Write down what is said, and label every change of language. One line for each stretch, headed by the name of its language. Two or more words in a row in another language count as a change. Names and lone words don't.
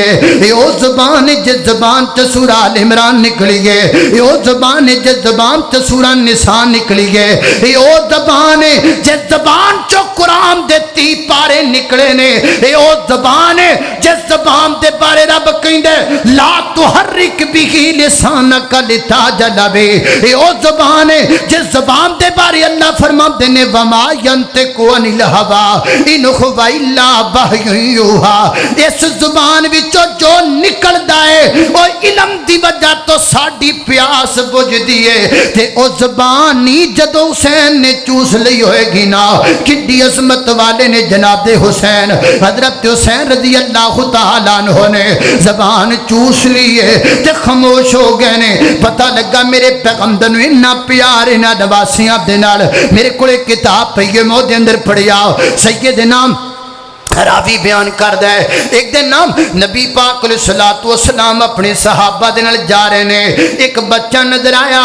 Punjabi: اے او زبان ہے جس زبان چوں سورہ آل عمران نکلی ہے، اے او زبان ہے جس زبان چوں سورہ نساء نکلی ہے، اے او زبان ہے جس زبان چوں قرآن دے 30 پارے نکلے نے، اے او زبان ہے جس زبان دے بارے رب کہندے
Arabic: لا تحرك به لسانك لتعجل به,
Punjabi: اے او زبان ہے جس زبان دے بارے اللہ فرماتے نے
Arabic: وما ينطق عن الهوى إن هو إلا وحي يوحى.
Punjabi: اس زبان وچوں جو نکلدا ہے او علم دی وجہ تو ساڈی پیاس بجھدی ہے، تے او زبان ہی جدوں حسین نے چوس لئی ہووے گی نا، کڈی عظمت والے نے جناب حسین حضرت حسین
Arabic: رضي الله تعالى عنه
Punjabi: نے زبان چوس لئی ہے تے خاموش ہو گئے نے. پتا لگا میرے پیغمبر نوں اِنا پیار اِنہاں نواسیاں دے نال. میرے کولے کتاب پئی ہے، میں اوہدے اندر پڑھیا سیدنا راوی بیان کردا ہے ایک دن نام نبی پاک
Arabic: عليه الصلاة والسلام
Punjabi: اپنے صحابہ دے نال جا رہے نے، ایک بچہ نظر آیا.